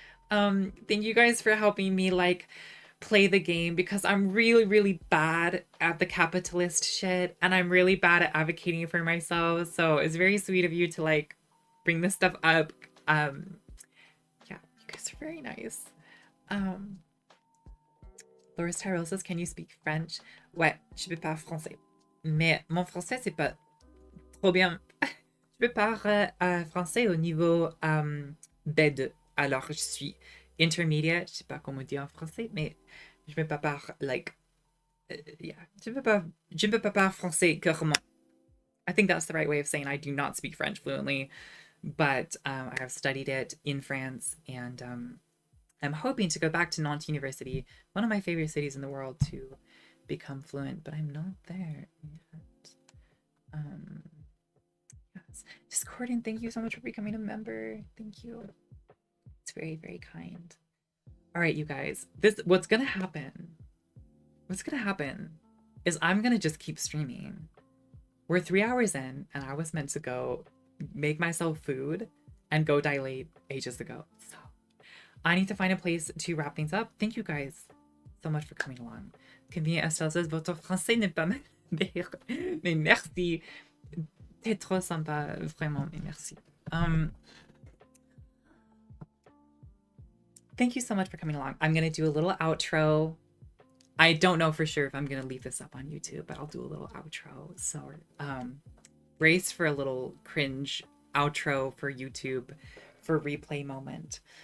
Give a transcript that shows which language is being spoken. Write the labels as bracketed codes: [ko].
[en] Thank you guys for helping me like play the game, because I'm really, really bad at the capitalist shit, and I'm really bad at advocating for myself. So it's very sweet of you to like bring this stuff up. Yeah, you guys are very nice. Loris Tyrell says, can you speak French? [fr] Ouais, je parle français. Mais mon français, c'est pas trop bien. Je parle français au niveau B2. Alors, je suis intermediate. Je sais pas comment dire en français, mais je peux pas parler, like, yeah. Je peux pas parler français couramment. [en] I think that's the right way of saying I do not speak French fluently, but I have studied it in France, and I'm hoping to go back to Nantes University, one of my favorite cities in the world, to become fluent, but I'm not there yet. Yes. Discordant, thank you so much for becoming a member. Thank you. It's very, very kind. All right, you guys, what's gonna happen is I'm gonna just keep streaming. We're 3 hours in, and I was meant to go make myself food and go dilate ages ago. So I need to find a place to wrap things up. Thank you guys so much for coming along. Convenient Estelle says, [fr] votre français n'est pas mal. Mais merci. T'es trop sympa, vraiment, mais merci. [en] Thank you so much for coming along. I'm going to do a little outro. I don't know for sure if I'm going to leave this up on YouTube, but I'll do a little outro. So brace for a little cringe outro for YouTube for replay moment.